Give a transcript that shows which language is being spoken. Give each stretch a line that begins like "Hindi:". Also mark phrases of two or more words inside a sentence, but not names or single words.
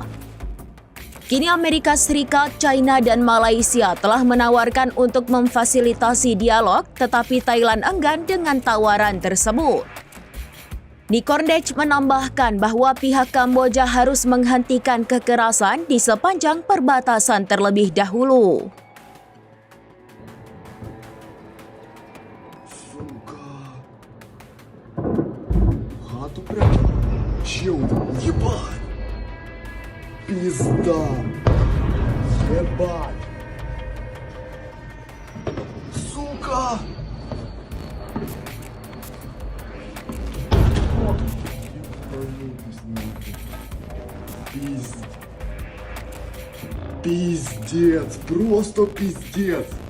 Indonesian: Kini Amerika Serikat, China, dan Malaysia telah menawarkan untuk memfasilitasi dialog, tetapi Thailand enggan dengan tawaran tersebut. Nikondech menambahkan bahwa pihak Kamboja harus menghentikan kekerasan di sepanjang perbatasan terlebih dahulu.
Russian: Сука. В хату прям. Чем-то. Ебать. Пизда. Ебать. Сука. Пиздец, просто пиздец.